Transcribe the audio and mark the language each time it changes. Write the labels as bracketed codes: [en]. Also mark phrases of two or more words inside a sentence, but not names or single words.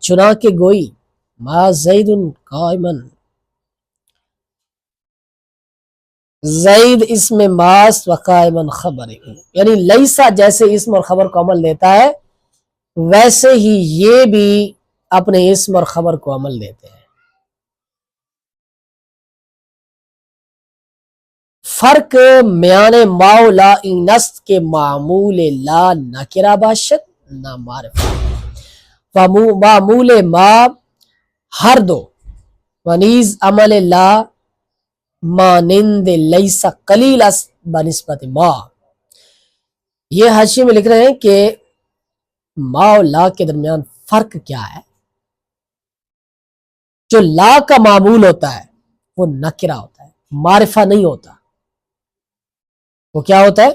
[fa] چنا کے گوئی [ar] ما زید قائمن، [fa] زید اسم ماس و قائمن خبر، [ur] یعنی لیسا جیسے اسم اور خبر کو عمل دیتا ہے ویسے ہی یہ بھی اپنے اسم اور خبر کو عمل دیتے ہیں. [fa] فرق میان ما و لا اینست کے معمول لا نکرہ باشد نہ معرفہ، معمول ما ہر دو، ونیز عمل لا مانند لیسا قلیل است بنسبت ما. [ur] یہ حاشیے میں لکھ رہے ہیں کہ ما و لا کے درمیان فرق کیا ہے. جو لا کا معمول ہوتا ہے وہ نکرہ ہوتا ہے، معرفہ نہیں ہوتا. وہ کیا ہوتا ہے؟